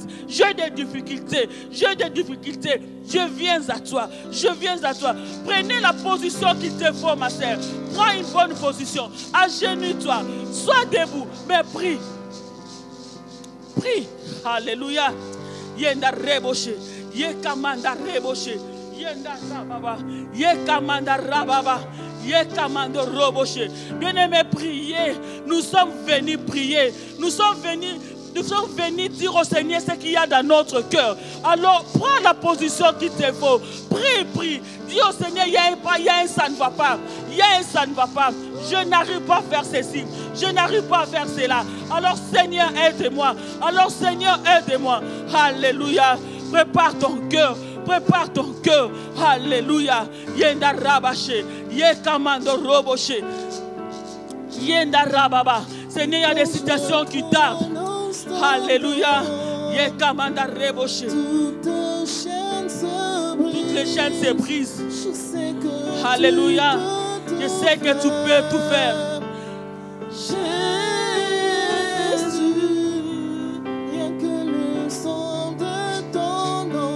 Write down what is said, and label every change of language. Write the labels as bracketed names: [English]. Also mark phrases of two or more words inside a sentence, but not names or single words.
[French] J'ai des difficultés. J'ai des difficultés. Je viens à toi. Je viens à toi. Prenez la position qu'il te faut, ma sœur. Prends une bonne position. Agenouille-toi. Sois debout. Mais prie. Prie. Alléluia. Yenda reboshe. Yekamanda reboshe. Yenda rababa. Yekamanda rababa. Yekamanda roboshe. Bien-aimés, priez. Nous sommes venus prier. Nous sommes venus dire au Seigneur ce qu'il y a dans notre cœur. Alors, prends la position qu'il te faut. Prie, prie. Dis au Seigneur, il y a un ça ne va pas. Il y a un ça ne va pas. Je n'arrive pas à faire ceci. Je n'arrive pas à faire cela. Alors, Seigneur, aide-moi. Alors, Seigneur, aide-moi. Alléluia. Prépare ton cœur. Prépare ton cœur. Alléluia. Yenda rabache. Yekamando roboshe. Yenda rababa. Seigneur, il y a des situations qui tardent. Alléluia. Yekamanda Reboche. Toutes les chaînes se brisent. Alléluia. Je sais que tu peux tout faire. Jésus, rien que le sang de ton nom.